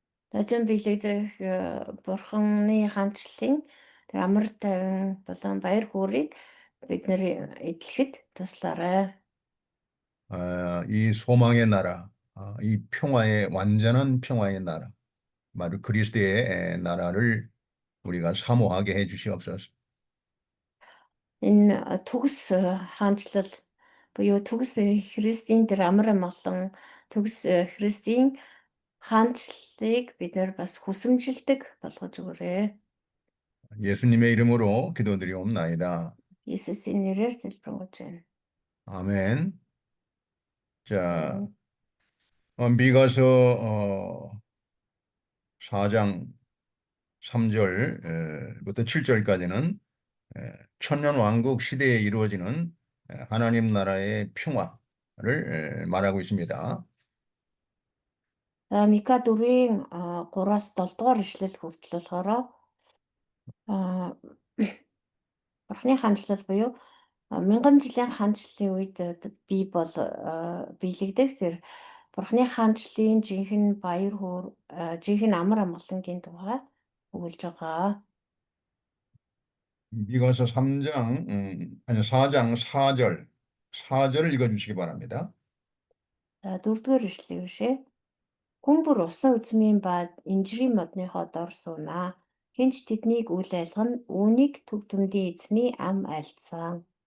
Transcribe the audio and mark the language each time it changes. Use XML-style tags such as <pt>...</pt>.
<mn>Дажин биелэгдэх бурханы хаанчлалын тэр амар тайван болон баяр хөөргийг бид нэр эдлэхэд туслаарай.</mn> <ko>이 소망의 나라, 이 평화의 완전한 평화의 나라, 바로 그리스도의 나라를 우리가 사모하게 해 주시옵소서.</ko> <mn>Энэ төгс хаанчлал буюу төгс Христийн тэр амар амгалан төгс Христийн хаанчлалыг бид нар бас хүсэмжилдэг болгож өгөөрэй.</mn> <ko>예수님의 이름으로 기도드리옵나이다.</ko> <mn>Есүсийн нэрээр залбирanгуйж байна.</mn> <ko>아멘. 자, 미가서 4장 3절부터 7절까지는 천년 왕국 시대에 이루어지는 하나님 나라의 평화를 말하고 있습니다.</ko> <mn>Мика 4-ийн 3-аас 7 дугаар ишлэл хүртэл болохоор бурхны хаанчлал буюу 1000 жилийн хаанчлалын үед бий бол биелэгдэх тэр бурхны хаанчлалын жинхэнэ баяр хөөр жинхэнэ амар амгалангийн тухай өгүүлж байгаа.</mn> <ko>미가서 4장 4절을 읽어주시기 바랍니다.</ko> <mn>4-р ишлэл бишээ. Хүн бүр усан үзмийн бад инжирийн модныхоо дор суунаа. Хинч тэднийг үл айлгана. Үүнийг төг төмдийн эзний ам айлцсан.</mn>